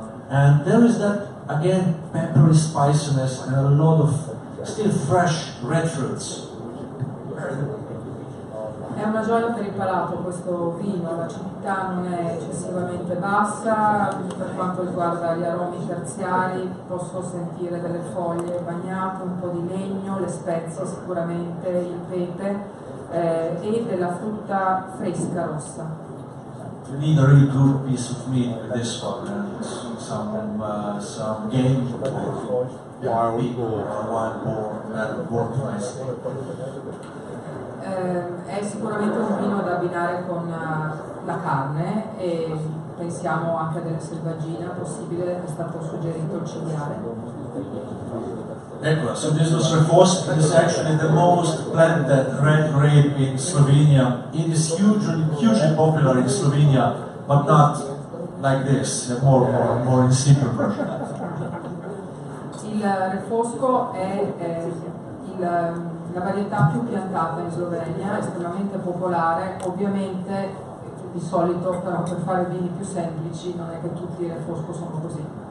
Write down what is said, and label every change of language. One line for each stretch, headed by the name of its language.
English: And there is that, again, peppery spiciness and a lot of still fresh red fruits.
Italian: È una gioia per il palato questo vino, l'acidità non è eccessivamente bassa, per quanto riguarda gli aromi terziari posso sentire delle foglie bagnate, un po' di legno, le spezie sicuramente, il pepe e della frutta fresca rossa.
English: You need a really good piece of meat with this one and some game or wild boar and work nicely.
Italian: È sicuramente un vino da abbinare con la carne e pensiamo anche a della selvaggina possibile, è stato suggerito il cinghiale. Ecco,
English: so this was Refos. It is actually the most planted red grape in Slovenia. It is hugely popular in Slovenia, but not like this, more in steeper version.
Italian: Il Refosco è la varietà più piantata in Slovenia, estremamente popolare, ovviamente di solito però per fare vini più semplici non è che tutti i Refosco sono così.